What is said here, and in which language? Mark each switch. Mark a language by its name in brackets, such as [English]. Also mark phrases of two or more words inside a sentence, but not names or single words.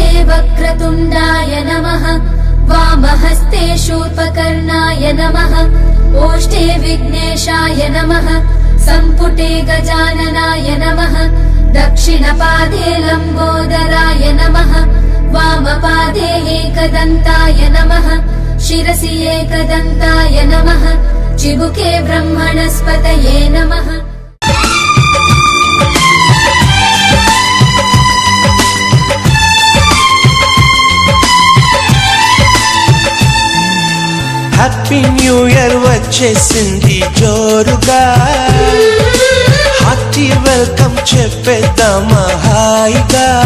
[Sanskrit] वक्रतुण्डाय नमः वामहस्ते शूर्पकर्णाय नमः ओष्ठे विघ्नेशाय नमः सम्पुटे गजाननाय नमः दक्षिणपादे लम्बोदराय नमः वामपादे एकदन्ताय नमः शिरसि एकदन्ताय नमः चिबुके ब्रह्मणस्पतये नमः। [English] happy new year [Telugu] వచ్చేసింది జోరుగా [English] hearty welcome [Telugu] చెప్పేద్దామా హాయిగా